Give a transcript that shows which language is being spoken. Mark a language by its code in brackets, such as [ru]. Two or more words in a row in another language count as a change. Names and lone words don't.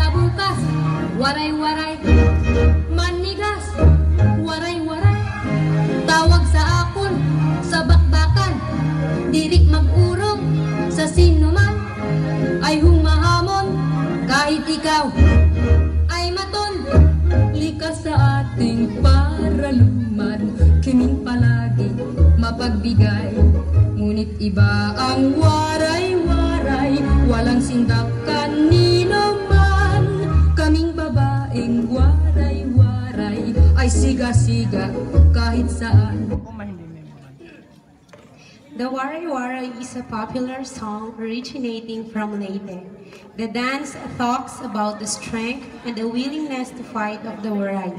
[tl] bukas, waray-waray, manigas, waray-waray, tawag sa akon, sa bakbakan, dirik mag-urong, sa sinuman, ay humahamon, kahit ikaw ay maton, likas sa ating paraluman, kiming palagi mapagbigay, ngunit iba ang waray-waray, walang sindak kanino man, kaming babaeng waray-waray, ay siga-siga kahit saan. [en] The Waray Waray is a popular song originating from Leyte. The dance talks about the strength and the willingness to fight of the Warays.